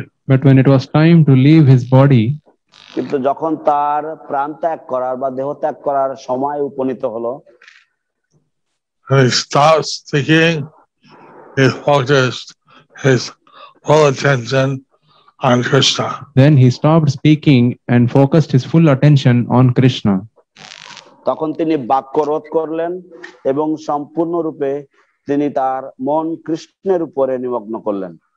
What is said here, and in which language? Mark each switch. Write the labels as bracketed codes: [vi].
[en] But when it was time to leave his body, [bn] কিন্তু যখন তার প্রাণ ত্যাগ করার বা দেহ ত্যাগ করার সময় উপনীত হলো, [en] he stopped speaking. He focused his full attention on Krishna. Then he stopped speaking and focused his full attention on Krishna. [bn] তখন তিনি বাক্য রোধ করলেন এবং সম্পূর্ণরূপে তিনি তার মন কৃষ্ণের উপরে নিমগ্ন করলেন।